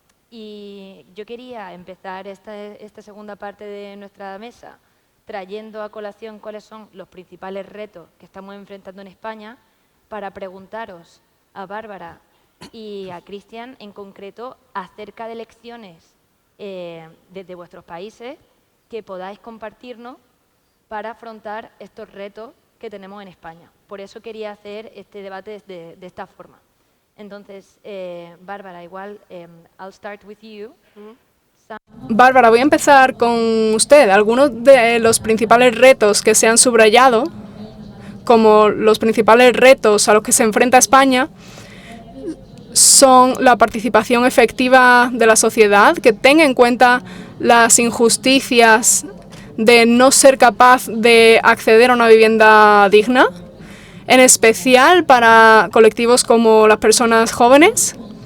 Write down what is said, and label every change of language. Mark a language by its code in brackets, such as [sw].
[es] Y yo quería empezar esta segunda parte de nuestra mesa trayendo a colación cuáles son los principales retos que estamos enfrentando en España para preguntaros a Bárbara y a Cristian en concreto acerca de lecciones desde vuestros países que podáis compartirnos para afrontar estos retos que tenemos en España. Por eso quería hacer este debate de esta forma. Entonces, Bárbara, igual, [en] I'll start with you. [es] Bárbara, voy a empezar con usted. Algunos de los principales retos que se han subrayado, como los principales retos a los que se enfrenta España, son la participación efectiva de la sociedad, que tenga en cuenta las injusticias de no ser capaz de acceder a una vivienda digna, en especial para colectivos como las personas jóvenes.